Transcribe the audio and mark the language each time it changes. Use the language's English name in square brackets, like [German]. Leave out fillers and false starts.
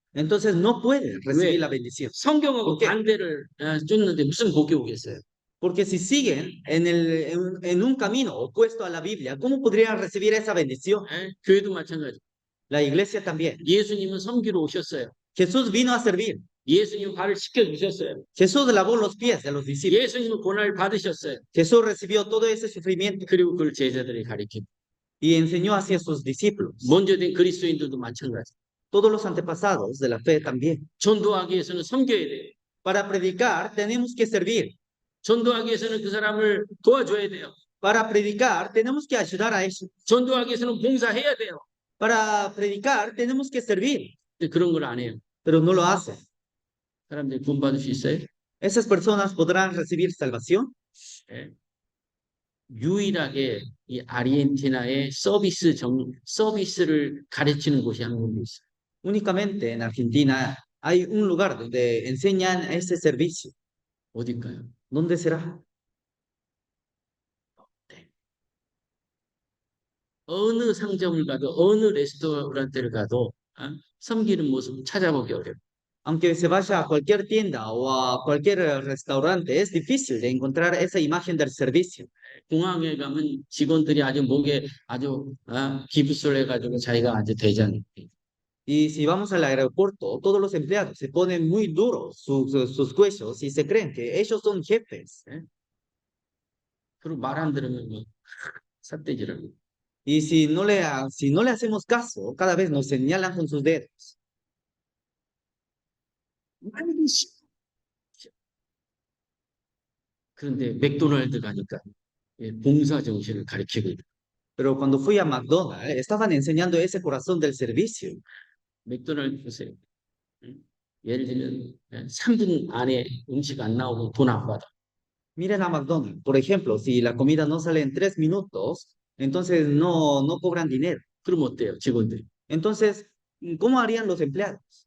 [Spanish] Entonces no pueden recibir la bendición. [Korean] 성경하고 반대를 쫓는데 무슨 복이 오겠어요? [Spanish] Porque si siguen en un camino opuesto a la Biblia, ¿cómo podrían recibir esa bendición? [Korean] 교회도 마찬가지. [Spanish] La iglesia también. [Korean] 예수님은 섬기러 오셨어요. [Spanish] Jesús vino a servir. [Korean] 예수님 발을 씻겨 주셨어요. [Spanish] Jesús lavó los pies de los discípulos. [Korean] 예수님은 고난을 받으셨어요. [Spanish] Jesús recibió todo ese sufrimiento. [Korean] 그리고 그걸 제자들이 가르치고. [Spanish] Y enseñó hacia sus discípulos. [Korean] 먼저 된 그리스도인들도 마찬가지. [Spanish] Todos los antepasados de la fe también. [Korean] 전도하기 위해서는 섬겨야 돼요. [Spanish] Para predicar tenemos que servir. [Korean] 전도하기 위해서는 그 사람을 도와줘야 돼요. [Spanish] Para predicar tenemos que ayudar a eso. [Korean] 전도하기 위해서는 봉사해야 돼요. [Spanish] Para predicar tenemos que servir. [Korean] 근데 그런 걸 안 해요. [Spanish] Pero no lo hacen. [Korean] 사람들이 구원 받을 수 있어요? [Spanish] ¿Esas personas podrán recibir salvación? [Korean] 유일하게 이 아르헨티나의 서비스를 가르치는 곳이 한 군데 있어요. [Spanish] Únicamente en Argentina hay un lugar donde enseñan ese servicio. [Korean] 어딜까요? [Spanish] ¿Dónde será? [Korean] 어느 상점을 가도 어느 레스토랑을 가도 섬기는 모습 찾아보기 어려워요. [Spanish] Aunque se vaya a cualquier tienda o a cualquier restaurante, es difícil de encontrar esa imagen del servicio. [Korean] 공항에 가면 직원들이 아주 목에 아주 기부스를 해가지고 자기가 아주 대장. [Spanish] Y si vamos al aeropuerto, todos los empleados se ponen muy duros sus cuellos y se creen que ellos son jefes. [Korean] 그리고 말 안 들으면 뭐 삿대질하고. [Spanish] Y si no le hacemos caso, cada vez nos señalan con sus dedos. [Korean] 그런데 맥도날드 가니까 봉사 정신을 가르치고 있다. [Spanish] Pero cuando fui a McDonald's, estaban enseñando ese corazón del servicio. [Korean] 맥도날드 보세요. 예를 들면 3분 안에 음식 안 나오면 돈 안 받아. [Spanish] Miren a McDonald's, por ejemplo, si la comida no sale en 3 minutos, entonces no cobran dinero. [Korean] 그럼 어때요, 직원들이? [Spanish] Entonces, ¿cómo harían los empleados?